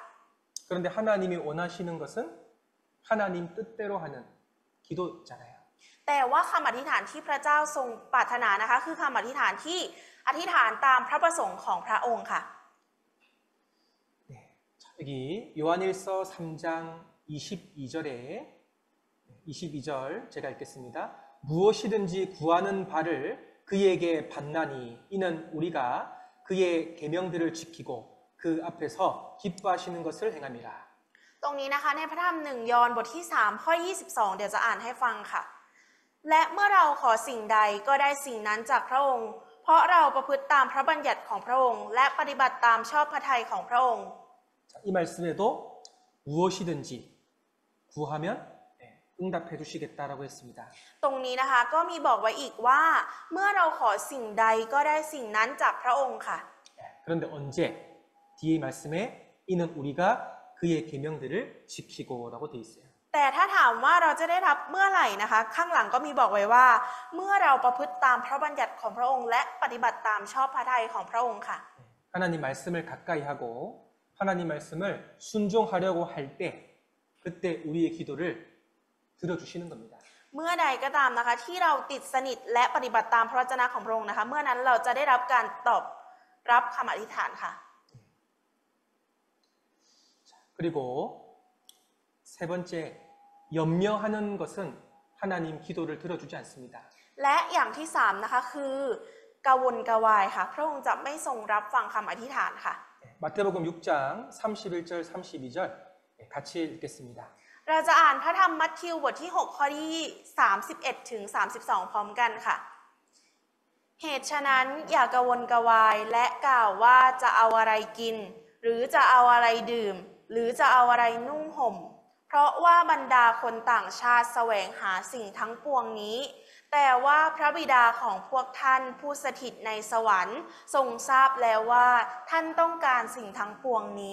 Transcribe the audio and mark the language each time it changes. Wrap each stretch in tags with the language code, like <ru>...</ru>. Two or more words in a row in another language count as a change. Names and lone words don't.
<ko>그런데 하나님이 원하시는 것은 하나님 뜻대로 하는 기도잖아요.</ko> <th>แต่ว่าคำอธิษฐานที่พระเจ้าทรงปรารถนานะคะคือคำอธิษฐานที่อธิษฐานตามพระประสงค์ของพระองค์ค่ะ</th> <ko>네, 자, 여기 요한일서 3장 22절에 22절 제가 읽겠습니다. 무엇이든지 구하는 바를 그에게 받나니 이는 우리가 그의 계명들을 지키고 그 앞에서 기뻐하시는 것을 행함이라.</ko> <th>ตรงนี้นะคะในพระธรรม1 ยอห์นบทที่3ข้อ22เดี๋ยวจะอ่านให้ฟังค่ะ และเมื่อเราขอสิ่งใดก็ได้สิ่งนั้นจากพระองค์ เพราะเราประพฤติตามพระบัญญัติของพระองค์และปฏิบัติตามชอบพระทัยของพระองค์</th> <ko>자, 이 말씀에도 무엇이든지 구하면 응답해 주시겠다라고 했습니다.</ko> <th>ตรงนี้นะคะก็มีบอกไว้อีกว่า เมื่อเราขอสิ่งใดก็ได้สิ่งนั้นจากพระองค์ค่ะ</th> <ko>그런데 언제? 뒤에 말씀에 이는 우리가 그의 계명들을 지키고라고 돼 있어요.</ko> <th>แต่ถ้าถามว่าเราจะได้รับเมื่อไหร่นะคะข้างหลังก็มีบอกไว้ว่า เมื่อเราประพฤติตามพระบัญญัติของพระองค์และปฏิบัติตามชอบพระทัยของพระองค์ค่ะ</th> <ko>하나님 말씀을 가까이 하고 하나님 말씀을 순종하려고 할 때 그때 우리의 기도를 들어주시는 겁니다.</ko> <th>เมื่อใดก็ตามนะคะที่เราติดสนิทและปฏิบัติตามพระวจนะของพระองค์นะคะเมื่อนั้นเราจะได้รับการตอบรับคำอธิษฐานค่ะ</th> <ko>그리고 세 번째 염려하는 것은 하나님 기도를 들어주지 않습니다.</ko> <th>และอย่างที่3นะคะคือกวนกวายค่ะพระองค์จะไม่ทรงรับฟังคำอธิษฐานค่ะ</th> <ko>마태복음 6장 31절 32절 같이 읽겠습니다.</ko> <th>เราจะอ่านพระธรรมมัทธิวบทที่6ข้อที่31ถึง32พร้อมกันค่ะ เหตุฉะนั้นอย่ากวนกวายและกล่าวว่าจะเอาอะไรกิน หรือจะเอาอะไรดื่ม หรือจะเอาอะไรนุ่งห่ม เพราะว่าบรรดาคนต่างชาติแสวงหาสิ่งทั้งปวงนี้ แต่ว่าพระบิดาของพวกท่านผู้สถิตในสวรรค์ทรงทราบแล้วว่าท่านต้องการสิ่งทั้งปวงนี้</th>